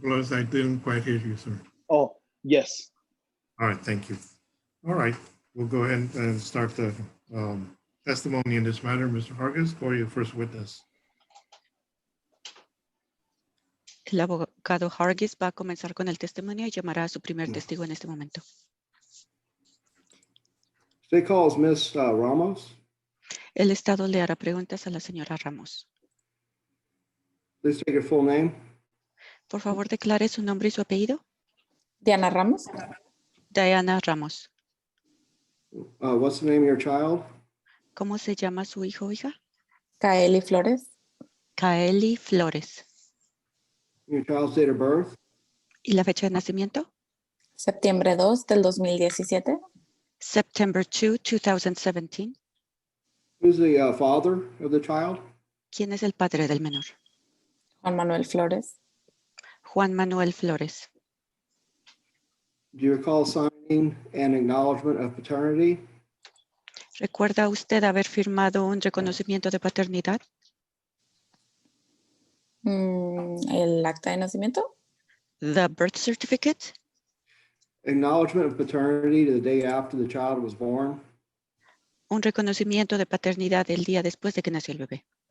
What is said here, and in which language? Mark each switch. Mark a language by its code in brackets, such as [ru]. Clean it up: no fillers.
[en] Flores, I didn't quite hear you, sir. Oh, yes. All right, thank you. All right, we'll go ahead and start the testimony in this matter. Mr. Hargis, go to your first witness. [es] El abogado Hargis va a comenzar con el testimonio y llamará a su primer testigo en este momento. [en] State calls Miss Ramos. [es] El Estado le hará preguntas a la señora Ramos. [en] Please state your full name. [es] Por favor, declare su nombre y su apellido. Diana Ramos. [en] Diana Ramos. What's the name of your child? [es] ¿Cómo se llama su hijo o hija? Kaeli Flores. [en] Kaeli Flores. Your child's date of birth? [es] ¿Y la fecha de nacimiento? Septiembre 2 del 2017. [en] September 2, 2017. Who's the father of the child? [es] ¿Quién es el padre del menor? Juan Manuel Flores. [en] Juan Manuel Flores. Do you recall signing an acknowledgement of paternity? [es] ¿Recuerda usted haber firmado un reconocimiento de paternidad? ¿El acta de nacimiento? [en] The birth certificate? Acknowledgement of paternity to the day after the child was born. [es] Un reconocimiento de paternidad el día después de que nació el bebé.